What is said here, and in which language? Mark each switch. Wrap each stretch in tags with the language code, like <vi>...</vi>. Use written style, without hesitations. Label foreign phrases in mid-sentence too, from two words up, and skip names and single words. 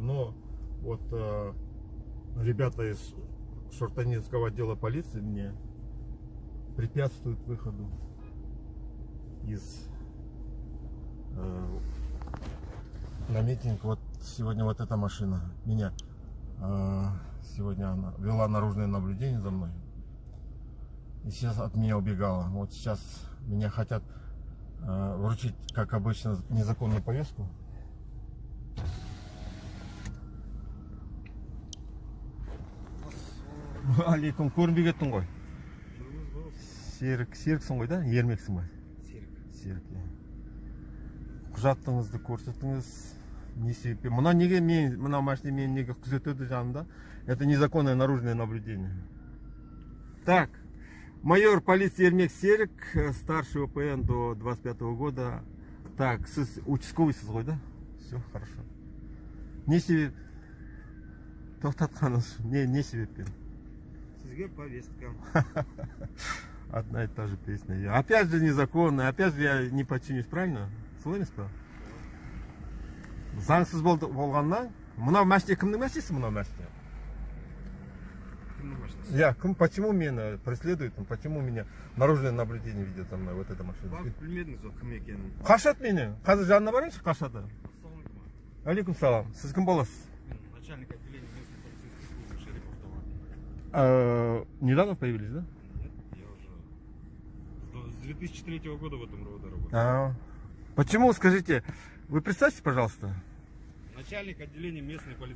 <ru>Но вот ребята из Шортанинского отдела полиции мне препятствуют выходу на митинг. Вот сегодня вот эта машина меня сегодня она вела наружное наблюдение за мной и сейчас от меня убегала. Вот сейчас меня хотят вручить, как обычно, незаконную повестку.</ru> <kk>Алейкум, көрінбей кеттің ғой. Серіксің ғой да? Ермексің ба? Серік. Құжатыңызды көрсетіңіз. Не себеппен? Мына машина мені неге күзетеді жанымда?</kk> <ru>Это незаконное наружное наблюдение. Так, майор полиции Ермек Серік, старший ОПН до 25-го года. Так,</ru> <kk>сіз участковыйсыз ғой да?</kk> <ru>Все, хорошо.</ru> <kk>Не себеп? Тоқтатқаныңыз, не себеппен? Сізге повестка.</kk> <ru>Одна и та же песня. Опять же незаконно, опять же я не подчинюсь, правильно?</ru> <kk>Солай емес па? Заңсыз болғаннан, мынау машина кімнің машинасы, мынау машина? Кімнің машинасы?</kk> <ru>Я, почему меня преследуют, почему меня наружное наблюдение ведет за мной, вот эта машина?</ru> <kk>Вам білмедіңіз ғой кім екенін. Қашат мені, қазір жанына барайыншы, қашады. Алейкум салам, сіз кім боласыз?</kk> <ru>Начальник отделения местной полицейской службы Шарипов Талгат. Недавно появились, да? Нет, я уже с 2003 года в этом роде работаю. Почему, скажите, вы представьте, пожалуйста. Начальник отделения местной полицейской</ru>